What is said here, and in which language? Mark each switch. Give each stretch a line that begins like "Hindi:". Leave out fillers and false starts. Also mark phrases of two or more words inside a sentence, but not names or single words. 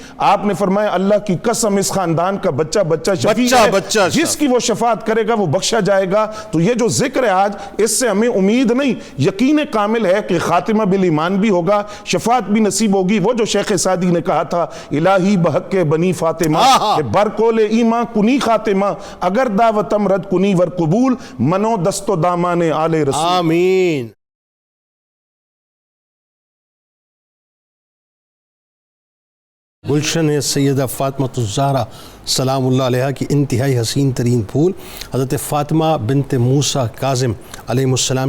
Urdu: آپ نے فرمایا اللہ کی قسم اس خاندان کا بچہ بچہ شفیع ہے، جس کی وہ شفاعت کرے گا وہ بخشا جائے گا۔ تو یہ جو ذکر ہے آج، اس سے ہمیں امید نہیں یقین کامل ہے کہ خاتمہ بالایمان بھی ہوگا، شفاعت بھی نصیب ہوگی۔ وہ جو شیخ سعدی نے کہا تھا
Persian: الہی بحق بنی فاطمہ کہ برکول ایمان کنی خاتمہ، اگر دعوتم رد کنی ور قبول، منو دست و دامان آل رسول۔
Urdu: آمین۔ گلشن ہے سیدہ فاطمہ الزہرا
Arabic: سلام اللہ علیہ
Urdu: کی انتہائی حسین ترین پھول، حضرت فاطمہ بنت موسیٰ کاظم
Arabic: علیہ السلام